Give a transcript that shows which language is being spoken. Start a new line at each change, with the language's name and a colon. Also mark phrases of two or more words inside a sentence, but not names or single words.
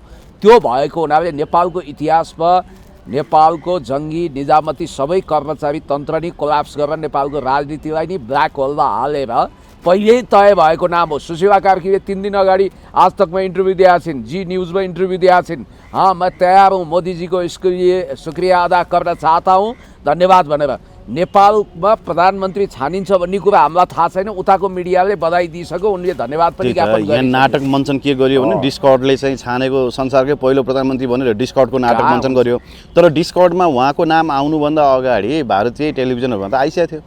Nepali: त्यो भएको हुनाले नेपालको इतिहासमा नेपालको जङ्गी निजामती सबै कर्मचारी तन्त्र नै कोल्याप्स गरेर नेपालको राजनीतिलाई नै ब्ल्याक होलमा हालेर पहिल्यै तय भएको नाम हो। सुशीला कार्कीले 3 दिन अगाडि आज तकमा इन्टरभ्यू दिएका छिन्, जी न्यूज़मा इन्टरभ्यू दिएका छिन्।
Hindi: हाँ, मैं तैयार हूँ मोदी जी को इसके लिए शुक्रिया अदा करना चाहता हूँ,
Nepali: धन्यवाद भनेर। नेपालमा प्रधानमन्त्री छानिन्छ भन्ने कुरा हामीलाई थाहा छैन, उताको मिडियाले बधाई दिइसक्यो, उनले धन्यवाद पनि ज्ञापन गरे। यहाँ नाटक मञ्चन के गर्यो भने डिस्कर्डले चाहिँ छानेको संसारकै पहिलो प्रधानमन्त्री भनेर डिस्कर्डको नाटक मञ्चन गर्यो। तर डिस्कर्डमा उहाँको नाम आउनुभन्दा अगाडि भारतीय टेलिभिजनहरूमा त आइसकेको थियो।